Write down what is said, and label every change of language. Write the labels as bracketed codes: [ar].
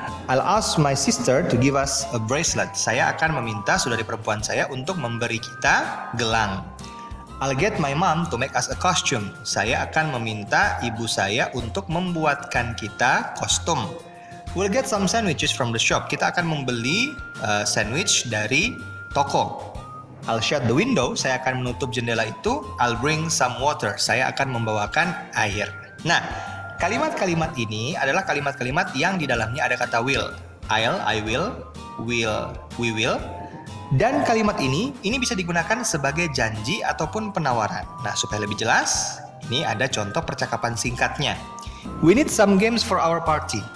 [en] I'll ask my sister to give us a bracelet. [id] Saya akan meminta saudari perempuan saya untuk memberi kita gelang. [en] I'll get my mom to make us a costume. [id] Saya akan meminta ibu saya untuk membuatkan kita kostum. [en] We'll get some sandwiches from the shop. [id] Kita akan membeli sandwich dari toko. [en] I'll shut the window. [id] Saya akan menutup jendela itu. [en] I'll bring some water. [id] Saya akan membawakan air. Nah, kalimat-kalimat ini adalah kalimat-kalimat yang di dalamnya ada kata will. [en] I'll, I will, we will. [id] Dan kalimat ini bisa digunakan sebagai janji ataupun penawaran. Nah, supaya lebih jelas, ini ada contoh percakapan singkatnya. [en] We need some games for our party.